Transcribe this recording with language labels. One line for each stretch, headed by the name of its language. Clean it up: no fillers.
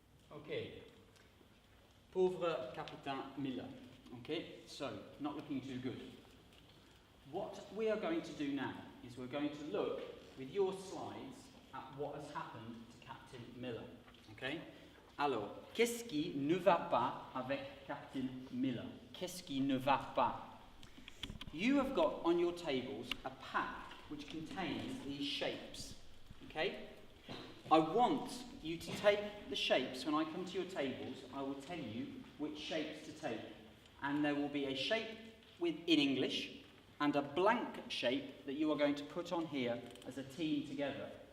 English: Okay.
French: Pauvre Captain Miller.
English: Okay, so not looking too good. What we are going to do now is we're going to look with your slides at what has happened to Captain Miller. Okay?
French: Alors, qu'est-ce qui ne va pas avec Captain Miller? Qu'est-ce qui ne va pas?
English: You have got on your tables a pack which contains these shapes. Okay? I want you to take the shapes. When I come to your tables, I will tell you which shapes to take. And there will be a shape in English and a blank shape that you are going to put on here as a team together.